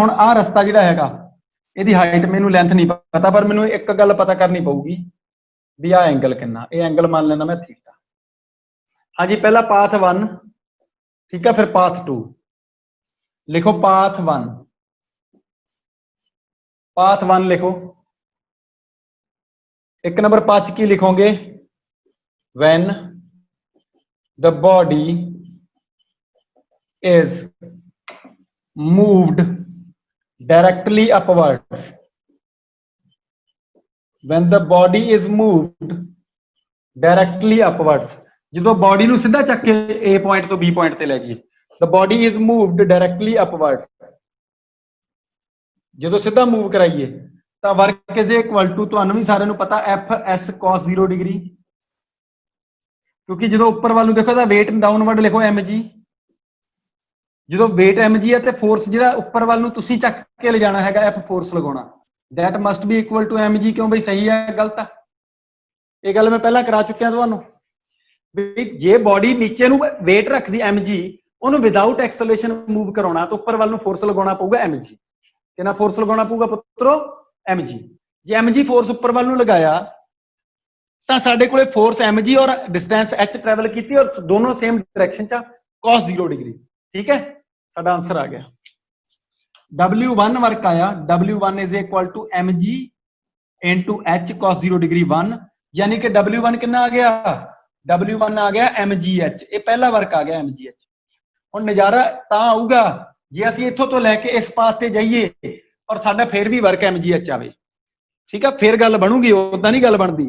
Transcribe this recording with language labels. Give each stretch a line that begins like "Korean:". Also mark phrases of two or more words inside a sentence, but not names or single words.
Punjabi: ਹੁਣ ਆਹ ਰਸਤਾ ਜਿਹੜਾ ਹੈਗਾ ਇਹਦੀ ਹਾਈਟ ਮੈਨੂੰ ਲੈਂਥ ਨਹੀਂ ਪਤਾ, ਪਰ ਮੈਨੂੰ ਇੱਕ ਗੱਲ ਪਤਾ ਕਰਨੀ ਪਊਗੀ ਵੀ ਆਹ ਐਂਗਲ ਕਿੰਨਾ। ਇਹ ਐਂਗਲ ਮੰਨ ਲੈਣਾ ਮੈਂ ਥੀਟਾ। ਹਾਂਜੀ, ਪਹਿਲਾ ਪਾਥ 1, ਠੀਕ ਹੈ, ਫਿਰ ਪਾਥ 2 ਲਿਖੋ। ਪਾਥ 1, ਪਾਥ 1 ਲਿਖੋ। ਇੱਕ ਨੰਬਰ ਪਾਥ 'ਚ ਕੀ ਲਿਖੋਗੇ?
English: when the body is moved directly upwards, when the body is moved directly upwards,
Punjabi: ਜਦੋਂ ਬੋਡੀ ਨੂੰ ਸਿੱਧਾ ਚੱਕ ਕੇ A ਪੁਆਇੰਟ ਤੋਂ B ਪੁਆਇੰਟ ਤੇ ਲੈ ਜਾਈਏ,
English: the body is moved directly upwards,
Punjabi: ਜਦੋਂ ਸਿੱਧਾ ਮੂਵ ਕਰਾਈਏ ਤਾਂ
English: work is equal to,
Punjabi: ਤੁਹਾਨੂੰ ਵੀ ਸਾਰਿਆਂ ਨੂੰ ਪਤਾ, FS cos 0 ਡਿਗਰੀ। ਕਿਉਂਕਿ ਜਦੋਂ ਉੱਪਰ ਵੱਲ ਨੂੰ ਦੇਖੋ ਤਾਂ
English: weight downward
Punjabi: ਲਿਖੋ mg, ਜਦੋਂ weight mg ਹੈ ਤੇ ਫੋਰਸ ਜਿਹੜਾ ਉੱਪਰ ਵੱਲ ਨੂੰ ਤੁਸੀਂ ਚੱਕ ਕੇ ਲੈ ਜਾਣਾ ਹੈਗਾ F ਫੋਰਸ ਲਗਾਉਣਾ,
English: that must be equal to mg।
Punjabi: ਕਿਉਂ ਬਈ ਸਹੀ ਹੈ ਗਲਤ ਆ? ਇਹ ਗੱਲ ਮੈਂ ਪਹਿਲਾਂ ਕਰਾ ਚੁੱਕਿਆ ਤੁਹਾਨੂੰ ਵੀ ਜੇ ਬੋਡੀ ਨੀਚੇ ਨੂੰ weight ਰੱਖਦੀ mg, ਉਹਨੂੰ
English: without acceleration move
Punjabi: ਕਰਾਉਣਾ ਤਾਂ ਉੱਪਰ ਵੱਲ ਨੂੰ ਫੋਰਸ ਲਗਾਉਣਾ ਪਊਗਾ mg। ਕਿੰਨਾ ਫੋਰਸ ਲਗਾਉਣਾ ਪਊਗਾ ਪੁੱਤਰੋ? mg। ਜੇ mg ਫੋਰਸ ਉੱਪਰ ਵੱਲ ਨੂੰ ਲਗਾਇਆ ਤਾਂ ਸਾਡੇ ਕੋਲੇ ਫੋਰਸ mg ਔਰ ਡਿਸਟੈਂਸ h ਟਰੈਵਲ ਕੀਤੀ ਔਰ ਦੋਨੋਂ
English: same direction
Punjabi: 'ਚ cos 0 ਡਿਗਰੀ, ਠੀਕ ਹੈ। ਸਾਡਾ ਆਨਸਰ ਆ ਗਿਆ। W1 ਵਰਕ ਆਇਆ,
English: W1 is equal to mg into h cos 0 ਡਿਗਰੀ 1,
Punjabi: ਯਾਨੀ ਕਿ W1 ਕਿੰਨਾ ਆ ਗਿਆ? W1 ਆ ਗਿਆ mgh। ਇਹ ਪਹਿਲਾ ਵਰਕ ਆ ਗਿਆ mgh। ਹੁਣ ਨਜ਼ਾਰਾ ਤਾਂ ਆਊਗਾ ਜੇ ਅਸੀਂ ਇੱਥੋਂ ਤੋਂ ਲੈ ਕੇ ਇਸ ਪਾਥ ਤੇ ਜਾਈਏ ਔਰ ਸਾਡਾ ਫੇਰ ਵੀ ਵਰਕ mgh ਆਵੇ, ਠੀਕ ਹੈ, ਫੇਰ ਗੱਲ ਬਣੂਗੀ, ਉਦਾਂ ਨਹੀਂ ਗੱਲ ਬਣਦੀ।